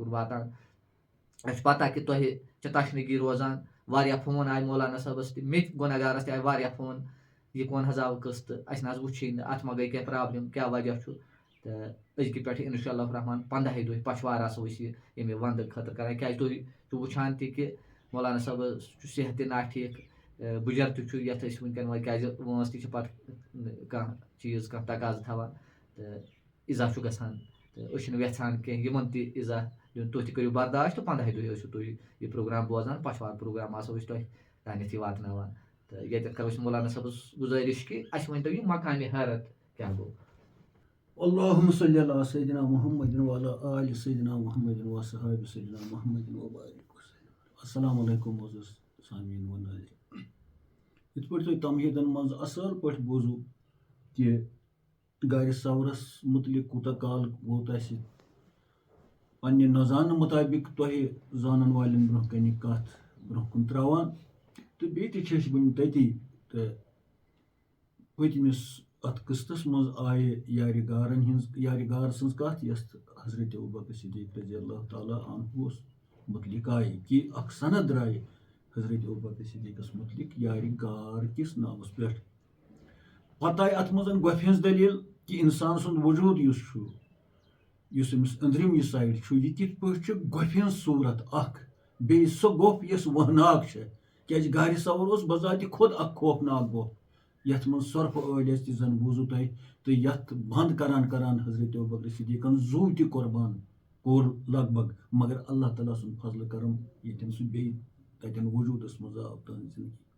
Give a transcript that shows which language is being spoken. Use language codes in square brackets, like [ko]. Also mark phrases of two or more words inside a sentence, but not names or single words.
[ks] کُن واتان اَسہِ چھِ پتہ کہِ تۄہہِ چھِ تشنٕگی روزان واریاہ فون آیہِ مولانا صٲبس تہِ مےٚ تہِ گۄناہ گارس تہِ آیہِ واریاہ فون یہِ کون حظ آو قٕسطہٕ اَسہِ نہ حظ وٕچھٕے نہٕ اتھ ما گٔے کینٛہہ پرابلِم کیٛاہ وجہ چھُ تہٕ أزکہِ پٮ۪ٹھ [ar] انشاء اللہ الرحمان [ks] 15 دۄہ پچھوار آسو أسۍ یہِ ییٚمہِ ونٛدٕ خٲطرٕ کران کیٛازِ تُہۍ چھِو وٕچھان تہِ کہِ مولانا صٲبس چھُ صحت تہِ ناٹھیٖک بُجر تہِ چھُ یتھ أسۍ وٕنکٮ۪ن وۄنۍ کیٛازِ وٲنٛس تہِ چھِ پتہٕ کانٛہہ چیٖز کانٛہہ تقاضہٕ تھاوان تہٕ اِضافہٕ چھُ گژھان أسۍ چھِنہٕ یژھان کینٛہہ یِمن تہِ اِزا دیُن تُہۍ تہِ کٔرِو برداش تہٕ 15 دۄہہِ ٲسِو تُہۍ یہِ پروگرام بوزان پَشوار پروگرام آسو أسۍ تۄہہِ تانٮ۪تھ یہِ واتناوان تہٕ ییٚتٮ۪تھ کَرو أسۍ مولانا صٲبس گُزٲرِش کہِ اَسہِ ؤنۍتو یہِ مقامِ حیرت کیٛاہ گوٚو. [ar] اللهم صل على سيدنا محمد وعلى آل سيدنا محمد وصحاب سيدنا محمد وبارك وسلم. [ur] السلام علیکم معزز سامعین و ناظرین. [ks] یِتھ پٲٹھۍ تۄہہِ تمہیٖدن منٛز اَصٕل پٲٹھۍ بوٗزوٗ کہِ گارِ سورس مُتعلق کوٗتاہ کال ووت اَسہِ پننہِ نَزانہٕ مُطٲبِق تۄہہِ زانن والٮ۪ن برونٛہہ کَنہِ کَتھ برونٛہہ کُن ترٛاوان تہٕ بیٚیہِ تہِ چھِ أسۍ وٕنہِ تٔتی تہٕ پٔتمِس اَتھ قٕسطس منٛز آیہِ یارِ غار سٕنٛز کَتھ یۄس حضرت ابوبکر صدیق [ar] رضی اللہ تعالیٰ [ks] عنہُس مُتعلق آیہِ کہِ اکھ سند درٛایہِ حضرت ابوبکر صدیقس مُتعلق یارِ غار کِس ناوس پٮ۪ٹھ. پتہٕ آیہِ اتھ منٛز گۄپھِ ہٕنٛز دٔلیٖل کہِ اِنسان سُنٛد وجوٗد یُس چھُ یُس أمِس أنٛدرِم یہِ سایڈ چھُ یہِ کِتھ پٲٹھۍ چھُ گۄپھِ ہٕنٛز صوٗرت اکھ بیٚیہِ سۄ گۄپھ یۄس وہناک چھےٚ کیٛازِ گارِ سوور اوس بذاتِ خۄد اکھ خوفناک گۄپھ یتھ منٛز سۄرپھٕ ٲلۍ ٲسۍ تہِ زن بوٗزوٗ تۄہہِ تہٕ یتھ بنٛد کران حضرت ابوبکر صدیقن زوٗ تہِ قۄربان کوٚر لگ بگ مگر اللہ تعالیٰ سُنٛد فضلہٕ کرم ییٚتٮ۪ن سُہ بیٚیہِ تتٮ۪ن وجوٗدس منٛز آو تہنٛزِ زندگی